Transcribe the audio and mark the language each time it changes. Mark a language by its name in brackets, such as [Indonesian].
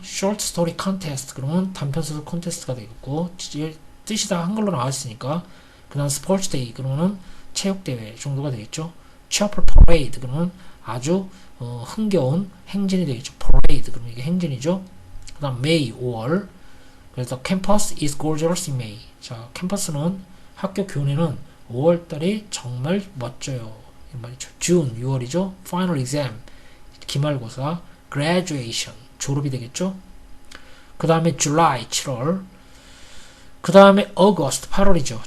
[Korean] Short Story Contest 그러면 단편소설 콘테스트가 되겠고 뜻이 다 한글로 나와있으니까 그 다음 Sports Day 그러면 체육대회 정도가 되겠죠. Chapel Parade 그러면 아주 흥겨운 행진이 되겠죠. Parade 그러면 이게 행진이죠. 그 다음 [English] May [Korean] 5월 그래서 [English] Campus is gorgeous in May. [Korean] 자 캠퍼스는 학교 교내는 5월달이 정말 멋져요. 말이죠. June 6월이죠. Final exam 기말고사 graduation 졸업이 되겠죠. 그 다음에 July 7월 그 다음에 August 8월이죠.